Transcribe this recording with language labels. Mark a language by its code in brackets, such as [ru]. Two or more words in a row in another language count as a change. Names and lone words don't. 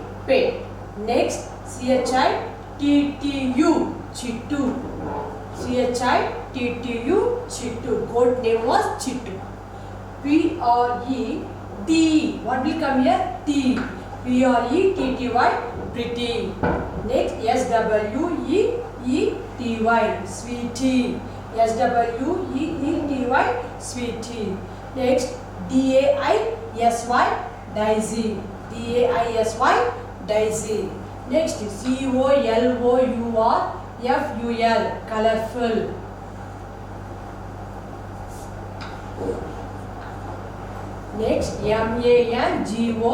[en] P-E-T, pet. Next, C-H-I, Chittu. Chittu. Chittu. Chittu. Goat name was Chittu. P-R-E-T. What will come here? T. P-R-E-T-T-Y. Pretty. Next, S-W-E-E-T-Y. Sweetie. S-W-E-E-T-Y. Sweetie. Next, D-A-I-S-Y. Daisy. D-A-I-S-Y. Daisy. Next, C-O-L-O-U-R-F-U-L. Colorful. Next, M-A-N-G-O.